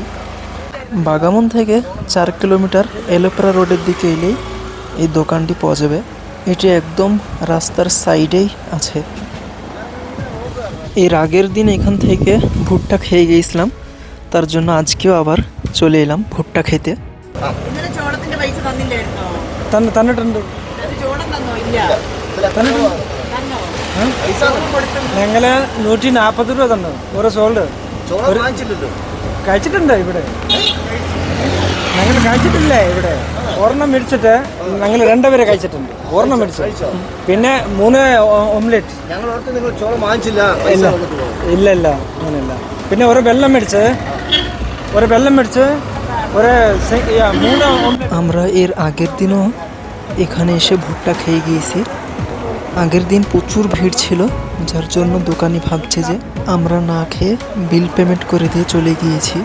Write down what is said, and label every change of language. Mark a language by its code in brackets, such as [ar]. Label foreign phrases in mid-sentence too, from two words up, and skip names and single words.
[bn] বাগামন থেকে 4 কিলোমিটার এলোপাড়া রোডের দিকে এলেই এই দোকানটি পাওয়া যাবে। এটি একদম রাস্তার সাইডেই আছে। এর আগের দিন এখান থেকে ভুট্টা খেয়ে গিয়েছিলাম, তার জন্য আজকেও আবার চলে এলাম ভুট্টা খেতে। [ml] ഇന്നലെ ചോളത്തിന്റെ പൈസ തന്നില്ലായിരുന്നോ? തന്നിട്ടുണ്ട്. അത് ചോളം തന്നോ? ഇല്ല. തന്നിട്ടുണ്ട്. തന്നോ? ഞങ്ങള് 140 രൂപ തന്നു ഓരോ സോൾഡ്. കഴിച്ചിട്ടുണ്ട് ഇവിടെ. ഞങ്ങൾ കഴിച്ചിട്ടില്ലേ ഇവിടെ? ഒരെണ്ണം മേടിച്ചിട്ട് ഞങ്ങൾ രണ്ടുപേരെ കഴിച്ചിട്ടുണ്ട്. ഒരെണ്ണം മേടിച്ചു, പിന്നെ 3 ഓംലെറ്റ്. ഇല്ല അങ്ങനെയല്ല. പിന്നെ ഒരു വെള്ളം മേടിച്ച് [bn] আমরা এর আগের দিনও এখানে এসে ভুট্টা খেয়ে গিয়েছি। আগের দিন প্রচুর ভিড় ছিল, যার জন্য দোকানি ভাবছে যে আমরা না খেয়ে বিল পেমেন্ট করে দিয়ে চলে গিয়েছি।